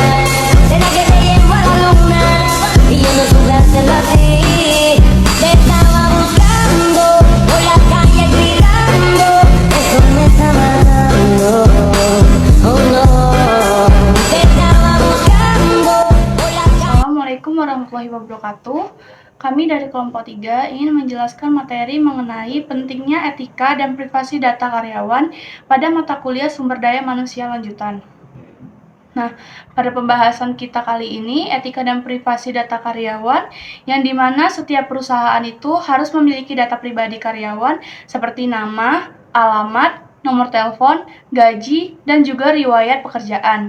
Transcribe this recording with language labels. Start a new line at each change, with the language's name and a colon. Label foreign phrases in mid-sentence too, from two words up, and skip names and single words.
Spanish: Será que te llevo a la luna y yo no supe hacerlo así. Te estaba buscando por la calle gritando, eso me está matando. Oh no, te estaba buscando por la calle.
Arabic: السلام عليكم ورحمة الله وبركاته.
Indonesian: Kami dari kelompok 3 ingin menjelaskan materi mengenai pentingnya etika dan privasi data karyawan pada mata kuliah sumber daya manusia lanjutan. Nah, pada pembahasan kita kali ini, etika dan privasi data karyawan, yang dimana setiap perusahaan itu harus memiliki data pribadi karyawan seperti nama, alamat, nomor telepon, gaji, dan juga riwayat pekerjaan.